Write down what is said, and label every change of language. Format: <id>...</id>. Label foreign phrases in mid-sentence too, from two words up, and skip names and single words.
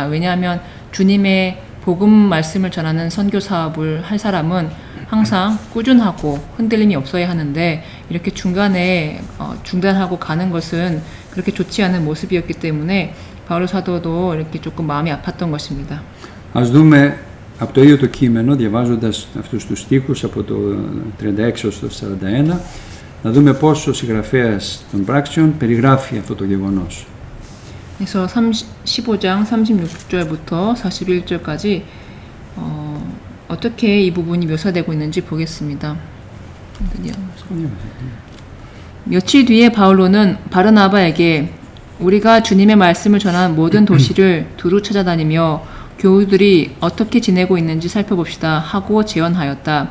<ko>왜냐하면 주님의 복음 말씀을 전하는 선교 사업을 할 사람은 항상 꾸준하고 흔들림이 없어야 하는데 이렇게 중간에 중단하고 가는 것은 그렇게 좋지 않은 모습이었기 때문에 바울로 사도도 이렇게 조금 마음이 아팠던 것입니다.</ko> <el>Ας δούμε από το ίδιο το κείμενο, διαβάζοντας αυτούς τους στίχους από το 36 έως το 41, να δούμε πώς ο συγγραφέας των πράξεων περιγράφει αυτό το γεγονός.</el> <ko>그래서 15장 36절부터 41절까지 어떻게 이 부분이 묘사되고 있는지 보겠습니다. 며칠 뒤에 바울로는 바르나바에게 우리가 주님의 말씀을 전한 모든 도시를 두루 찾아다니며 교우들이 어떻게 지내고 있는지 살펴봅시다 하고 제언하였다.</ko>